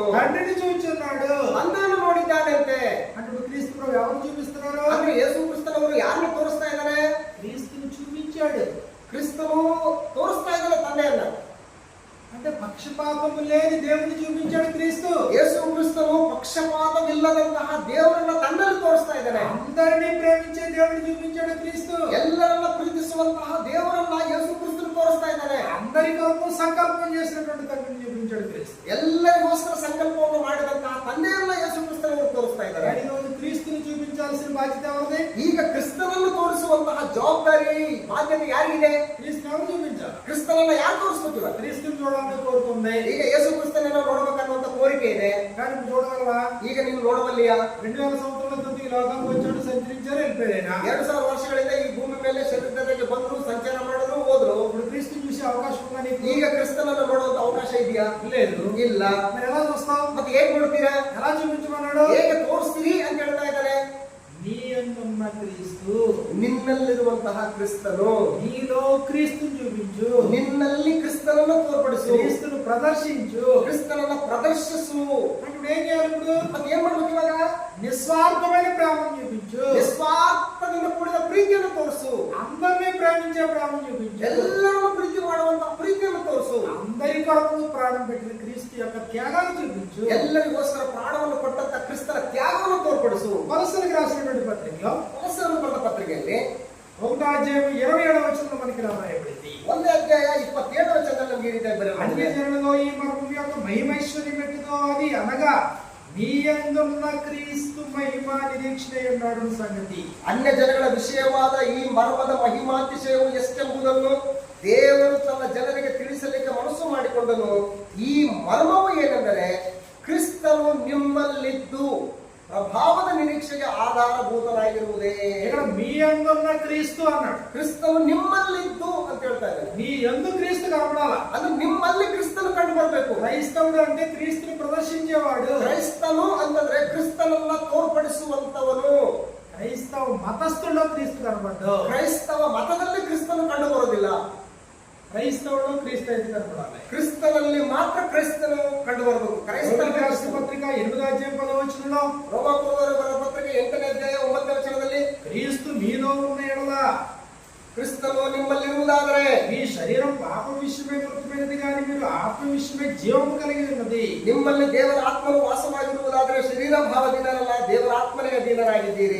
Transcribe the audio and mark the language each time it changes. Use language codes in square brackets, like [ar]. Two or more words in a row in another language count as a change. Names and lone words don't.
[te] తండ్రిని చూచున్నాడు, [kn] ನನ್ನನ್ನು ನೋಡಿದ್ದಾನಂತೆ. [te] అంటే క్రీస్తు ప్రభు ఎవరు చూపిస్తున్నారు? [kn] ಅಂದ್ರೆ ಯೇಸು ಕ್ರಿಸ್ತನವರು ಯಾರನ್ನು ತೋರಿಸ್ತಾ ಇದ್ದಾರೆ? [te] క్రీస్తుని చూపించాడు. [kn] ಕ್ರಿಸ್ತನು ತೋರಿಸ್ತಾ ಇದ್ದಾನೆ ತಂದೆಯನ್ನ. [te] అంటే పక్షపాతము లేని దేవుని చూపించాడు క్రీస్తు. [kn] ಯೇಸು ಕ್ರಿಸ್ತನು ಪಕ್ಷಪಾತವಿಲ್ಲದಂತಹ ದೇವರನ್ನ ತನ್ನಲ್ಲಿ ತೋರಿಸ್ತಾ ಇದ್ದಾನೆ. [te] అందరినీ ప్రేమించే దేవుని చూపించాడు క్రీస్తు. [kn] ಎಲ್ಲರನ್ನ ಪ್ರೀತಿಸುವಂತಹ ದೇವರನ್ನ ಯೇಸು ಕ್ರಿಸ್ತನು ತೋರಿಸ್ತಾ ಇದ್ದಾನೆ. [te] అందరి కొరకు సంకల్పం చేసినటువంటి తండ్రిని చూపించాడు క్రీస్తు. [kn] ಎಲ್ಲರಿಗೋಸ್ಕರ ಸಂಕಲ್ಪವನ್ನು ಮಾಡಿದಂತಹ ತಂದೆಯನ್ನ ಯೇಸು ಕ್ರಿಸ್ತನವರು ತೋರಿಸ್ತಾ ಇದ್ದಾರೆ. [te] ఈరోజు క్రీస్తుని చూపించాల్సిన బాధ్యత ఎవరిది? [kn] ಈಗ ಕ್ರಿಸ್ತನನ್ನು ತೋರಿಸುವಂತಹ ಜವಾಬ್ದಾರಿ ಬಾಧ್ಯತೆ ಯಾರಿಗಿದೆ? [te] క్రీస్తు ఎవరు చూపించాలి? [kn] ಕ್ರಿಸ್ತನನ್ನ ಯಾರು ತೋರಿಸ್ಬೇಕಿಲ್ಲ? [te] క్రీస్తుని చూడాలని కోరుకుంది. [kn] ಈಗ ಯೇಸು ಕ್ರಿಸ್ತನನ್ನ ನೋಡ್ಬೇಕನ್ನುವಂತ ಕೋರಿಕೆ ಇದೆ. [te] కానీ నువ్వు చూడగలవా? [kn] ಈಗ ನೀವು ನೋಡಬಲ್ಲಿಯಾ? [te] 2000 సంవత్సరాల ఈ లోకానికి వచ్చాడు, సంచరించారు, వెళ్ళిపోయాడు. [kn] 2000 ವರ್ಷಗಳಿಂದ ಈ ಭೂಮಿ ಮೇಲೆ ಶರೀರಕ್ಕೆ ಬಂದ್ರು, ಸಂಚಾರ ಮಾಡಿದ್ರು, ಹೋದ್ರು. [te] ఇప్పుడు క్రీస్తుని చూసే అవకాశం ఉందా నీకు? [kn] ಈಗ ಕ್ರಿಸ್ತನನ್ನು ನೋಡುವಂತ ಅವಕಾಶ ಇದೆಯಾ? [te] లేదు. [kn] ಇಲ್ಲ. [te] మరి ఎలా చూస్తావు? [kn] ಮತ್ತೆ ಹೇಗೆ ನೋಡ್ತೀರಾ? [te] ఎలా చూపించమన్నాడు? [kn] ಹೇಗೆ ತೋರಿಸ್ತೀರಿ ಅಂತ ಹೇಳ್ತಾ ಇದ್ದಾರೆ. [te] నీ యందున్న క్రీస్తు, [kn] ನಿನ್ನಲ್ಲಿರುವಂತಹ ಕ್ರಿಸ್ತನು, [te] నీలో క్రీస్తుని చూపించు, [kn] ನಿನ್ನಲ್ಲಿ ಕ್ರಿಸ್ತನನ್ನು ತೋರ್ಪಡಿಸು, [te] క్రీస్తును ప్రదర్శించు, [kn] ಕ್ರಿಸ್ತನನ್ನ ಪ್ರದರ್ಶಿಸು. [te] ఇప్పుడు ఏం చేయాలి? ఇప్పుడు [kn] ಮತ್ತೆ ಏನ್ ಮಾಡ್ಬೇಕು ಇವಾಗ? [te] నిస్వార్థమైన ప్రేమను చూపించు, [kn] ನಿಸ್ವಾರ್ಥದಿಂದ ಕೂಡಿದ ಪ್ರೀತಿಯನ್ನು ತೋರಿಸು, [te] అందరినీ ప్రేమించే ప్రేమను చూపించు, [kn] ಎಲ್ಲರನ್ನು ಪ್ರೀತಿ ಮಾಡುವಂತ ಪ್ರೀತಿಯನ್ನು ತೋರಿಸು, [te] అందరి కొరకు ప్రాణం పెట్టిన క్రీస్తు యొక్క త్యాగాన్ని చూపించు, [kn] ಎಲ್ಲರಿಗೋಸ್ಕರ ಪ್ರಾಣವನ್ನು ಕೊಟ್ಟಂತ ಕ್ರಿಸ್ತನ ತ್ಯಾಗವನ್ನು ತೋರ್ಪಡಿಸು. [te] కొలస్సీలకు రాసినటువంటి పత్రికలో [kn] ಕೊಲೊಸ್ಸೆಯವರಿಗೆ ಬರೆದ ಪತ್ರಿಕೆಯಲ್ಲಿ [te] 1వ అధ్యాయం 27వ వచనంలో మనకి రాయబడింది. [kn] 1ನೇ ಅಧ್ಯಾಯ 27వ ವಚನದಲ್ಲಿ ನಮಗೆ ಈ ರೀತಿ [te] అన్య [kn] ಬರೆಯಲಾಗಿದೆ. [te] జనులలో ఈ మర్మం యొక్క మహిమైశ్వర్యం ఎట్టుదో అది అనగా నీ యందున్న క్రీస్తు మహిమ నిరీక్షణ ఉన్నాడు సంగతి. [kn] ಅನ್ಯ ಜನಗಳ ವಿಷಯವಾದ ಈ ಮರ್ಮದ ಮಹಿಮಾತಿಶಯವು ಎಷ್ಟೆಂಬುದನ್ನು ದೇವರು ತನ್ನ ಜನರಿಗೆ ತಿಳಿಸಲಿಕ್ಕೆ ಮನಸ್ಸು ಮಾಡಿಕೊಂಡನು. ಈ ಮರ್ಮವು ಏನೆಂದರೆ ಕ್ರಿಸ್ತನು ನಿಮ್ಮಲ್ಲಿದ್ದು ಪ್ರಭಾವದ ನಿರೀಕ್ಷೆಗೆ ಆಧಾರಭೂತನಾಗಿರುವುದೇ. [te] ఇక్కడ మీ యందున్న క్రీస్తు అన్నాడు. [kn] ಕ್ರಿಸ್ತನು ನಿಮ್ಮಲ್ಲಿದ್ದು ಅಂತ ಹೇಳ್ತಾ ಇದ್ದಾರೆ. [te] నీ యందు క్రీస్తు కనబడాల. [kn] ಅಂದ್ರೆ ನಿಮ್ಮಲ್ಲಿ ಕ್ರಿಸ್ತನು ಕಂಡು ಬರಬೇಕು. [te] క్రైస్తవుడు అంటే క్రీస్తుని ప్రదర్శించేవాడు. [kn] ಕ್ರೈಸ್ತನು ಅಂತಂದ್ರೆ ಕ್ರಿಸ್ತನನ್ನ ತೋರ್ಪಡಿಸುವಂತವನು. [te] క్రైస్తవ మతస్థుల్లో క్రీస్తు కనబడ్డు. [kn] ಕ್ರೈಸ್ತವ ಮತದಲ್ಲಿ ಕ್ರಿಸ್ತನು ಕಂಡು ಬರೋದಿಲ್ಲ. [te] క్రైస్తవుడు క్రీస్తు అయితే కనబడాలి. [kn] ಕ್ರಿಸ್ತನಲ್ಲಿ ಮಾತ್ರ ಕ್ರೈಸ್ತನು ಕಂಡು ಬರಬೇಕು. ಕ್ರೈಸ್ತನ [te] పత్రిక 8వ అధ్యాయం 10వ వచనంలో [kn] ರೋಮಾಪುರದವರ ಬರೆದ ಪತ್ರಿಕೆ 8ನೇ ಅಧ್ಯಾಯ 9ನೇ ವಚನದಲ್ಲಿ [te] క్రీస్తు మీలో ఉన్న ఎడల [kn] ಕ್ರಿಸ್ತನು ನಿಮ್ಮಲ್ಲಿರುವುದಾದರೆ [te] మీ శరీరం పాప విషయమై మృతమైనది కానీ మీరు ఆత్మ విషయమై జీవము కలిగి ఉన్నది. [kn] ನಿಮ್ಮಲ್ಲಿ ದೇವರ ಆತ್ಮನು ವಾಸವಾಗಿರುವುದಾದರೆ ಶರೀರ ಭಾವದಿಂದಲ್ಲ ದೇವರ ಆತ್ಮನಿಗೆ ಅಧೀನರಾಗಿದ್ದೀರಿ.